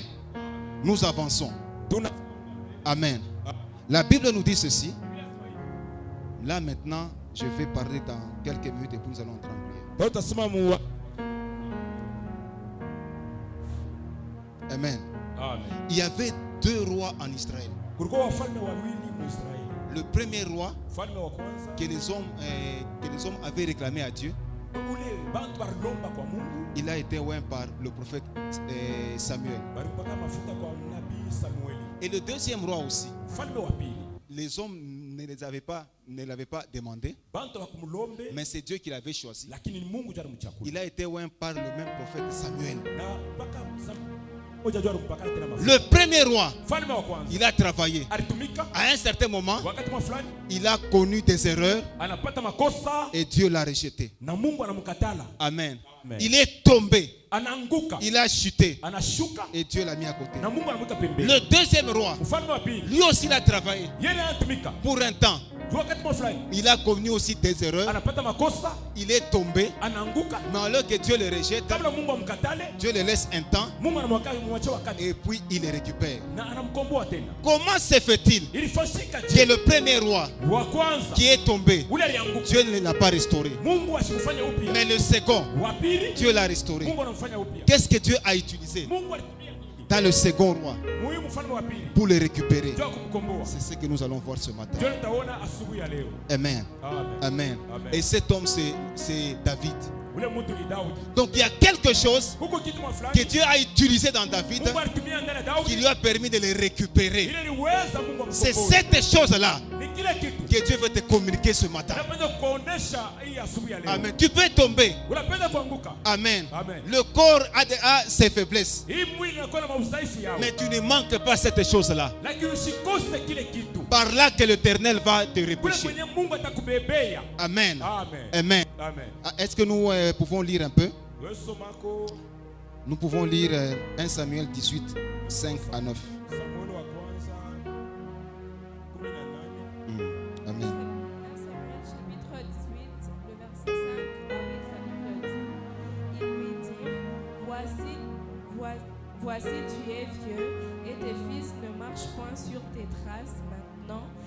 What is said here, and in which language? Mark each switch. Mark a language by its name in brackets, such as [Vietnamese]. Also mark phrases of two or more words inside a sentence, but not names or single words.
[French] Nous avançons. Amen. La Bible nous dit ceci. Là maintenant, je vais parler dans quelques minutes et puis nous allons entrer en prière. Amen. Amen. Il y avait 2 rois en Israël. [Swahili] Kulikuwa wafalme wawili Israeli. [French] Le premier roi [Swahili] Mfalme wa kwanza [French] que les hommes avaient réclamé à Dieu, [Swahili] ule bantu balomba kwa Mungu, [French] il a été oint par le prophète Samuel. [Swahili] balipaka mafuta kwa nabii Samueli. [French] Et le deuxième roi aussi, [Swahili] Mfalme wa pili, [French] les hommes ne l'avaient pas demandé, [Swahili] bantu bakumulombe, [French] mais c'est Dieu qui l'avait choisi. [Swahili] lakini ni Mungu ndiye alimchagua. [French] Il a été oint par le même prophète Samuel. [Swahili] Na mpaka moja ndio alipaka tena mafuta. [French] Le premier roi, [Swahili] Mfalme wa kwanza, [French] il a travaillé. [Swahili] alitumika, [French] À un certain moment, [Swahili] wakati fulani [French] il a connu des erreurs [Swahili] anapata makosa [French] et Dieu l'a rejeté. [Swahili] na Mungu anamkatala. [French] Amen. [Swahili] Amen. [French] Il est tombé, [Swahili] Anaanguka, [French] il a chuté [Swahili] anashuka [French] et Dieu l'a mis à côté. [Swahili] na Mungu anamweka pembeni. [French] Le deuxième roi, [Swahili] Mfalme wa pili, [French] lui aussi il a travaillé [Swahili] yeye anatumika, [French] pour un temps. [Swahili] wakati fulani [French] Il a connu aussi des erreurs, [Swahili] anapata makosa, [French] il est tombé, [Swahili] anaanguka, [French] mais alors que Dieu le rejette, [Swahili] kabla Mungu amkatale, [French] Dieu le laisse un temps [Swahili] Mungu anamwachia wakati [French] et puis il le récupère. [Swahili] na anamkomboa tena. [French] Comment se fait-il [Swahili] Ilifanyika [French] que je le premier roi [Swahili] wa kwanza [French] qui est tombé, [Swahili] ule alianguka, [French] Dieu ne l'a pas restauré, [Swahili] Mungu asimfanye upya, [French] mais le second, [Swahili] wa pili [French] Dieu l'a restauré? [Swahili] Mungu anamfanya upya. [French] Qu'est-ce que Dieu a utilisé [Swahili] Mungu alitumia nini [French] dans le second roi [Swahili] muhimu mfalme wa pili [French] pour le récupérer? [Swahili] ndio kumkomboa? [French] C'est ce que nous allons voir ce matin. [Swahili] Ndio tutaona asubuhi ya leo. [French] Amen. [Swahili] Amen. [French] Amen. [Swahili] Amen. [French] Et cet homme, c'est David. [Swahili] Ule mtu ni Daudi. [French] Donc il y a quelque chose [Swahili] Huko kitu fulani [French] que Dieu a utilisé dans David [Swahili] Mungu alitumia ndani ya [French] qui [Swahili] Daudi [French] lui a permis de le récupérer. [Swahili] ile liweza Mungu [French] C'est [Swahili] amkomboe. [French] cette chose-là [Swahili] Ni kile kitu [French] que Dieu veut te communiquer ce matin. [Swahili] napenda kuonesha hii asubuhi ya leo. [French] Amen. Tu peux tomber. [Swahili] Unapenda kuanguka. [French] Amen. [Swahili] Amen. [French] Le corps a ses faiblesses. [Swahili] Hii mwili inakuwa na maudhaifu yao. [French] Mais tu ne manques pas cette chose-là. [Swahili] Lakini usikose kile kitu. [French] Par là que l'Éternel va te [Swahili] Kule [French] repêcher. [Swahili] kwenye Mungu atakubebea. [French] Amen. [Swahili] Amen. [French] Amen. [Swahili] Amen. [French] Est-ce que nous pouvons lire un peu? [Swahili] Wewe somako [French] Nous pouvons lire 1 Samuel 18, 5 à 9. [Swahili] Samuel wa kwanza 18. [French] Amen. 1 Samuel chapitre 18, le verset 5 à 8, la Bible dit, il lui dit, voici tu es vieux et tes fils ne marchent point sur tes traces maintenant.